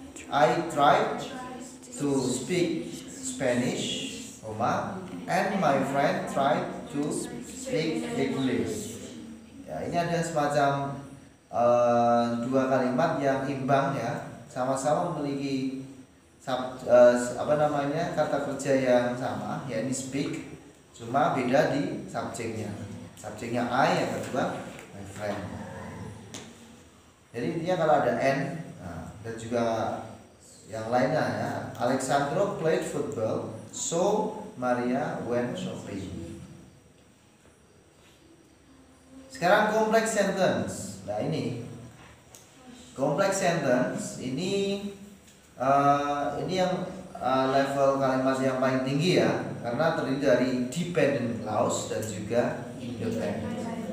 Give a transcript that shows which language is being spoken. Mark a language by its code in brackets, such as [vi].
[en] I tried to speak Spanish, and my friend tried to speak English. [id] Ya, ini ada semacam dua kalimat yang imbang ya, sama-sama memiliki kata kerja yang sama, yakni speak, cuma beda di subjeknya. Subjeknya I, yang kedua [en] my friend. [id] Jadi intinya kalau ada and, dan juga yang lainnya ya. [en] Alexandro played football, so Maria went shopping. [id] Sekarang complex sentence. Nah ini complex sentence ini yang level kalimat yang paling tinggi ya, karena terdiri dari dependent clause dan juga independent.